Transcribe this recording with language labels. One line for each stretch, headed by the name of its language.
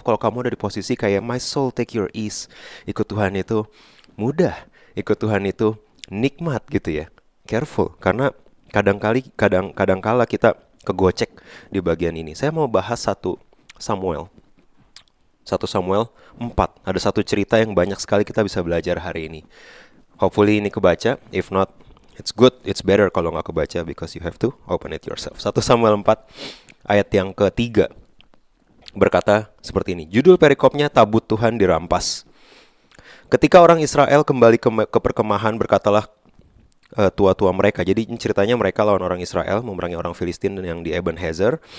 Indonesian: Kalau kamu ada di posisi kayak
English: my soul take your ease,
Indonesian: ikut Tuhan itu mudah, ikut Tuhan itu nikmat gitu ya. Careful, karena kadang-kala kita kegocek di bagian ini. Saya mau bahas 1 Samuel 4. Ada satu cerita yang banyak sekali kita bisa belajar hari ini. Hopefully ini kebaca.
English: If not, it's good, it's better
Indonesian: kalau nggak kebaca,
English: because you have to open it yourself.
Indonesian: 1 Samuel 4 ayat yang ke-3 berkata seperti ini. Judul perikopnya, tabut Tuhan dirampas. Ketika orang Israel kembali ke perkemahan, berkatalah tua-tua mereka. Jadi ceritanya mereka lawan orang Israel, memerangi orang Filistin yang di Ebenezer.